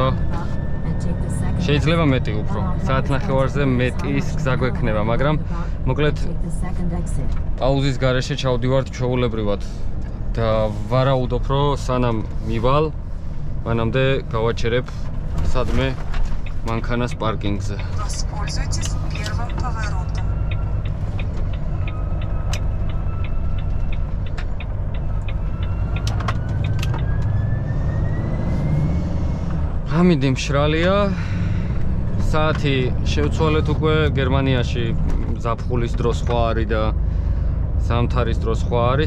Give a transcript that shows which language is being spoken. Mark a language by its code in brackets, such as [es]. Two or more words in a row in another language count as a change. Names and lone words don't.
[ka] შეიძლება მეტი უფრო, საათნახევარზე მეტის გზა გვექნება, მაგრამ მოკლედ პაუზის გარეშე ჩავდივართ ჩვეულებრივად და ვარაუდობ, რომ სანამ მივალ, მანამდე გავაჩერებ სადმე მანქანას პარკინგზე. [ru] Воспользуйтесь первым поворотом. [ka] ამიდი მშრალია. საათი შევცვალეთ უკვე გერმანიაში ზაფხულის დრო სხვა არის და ზამთარის დრო სხვა არის.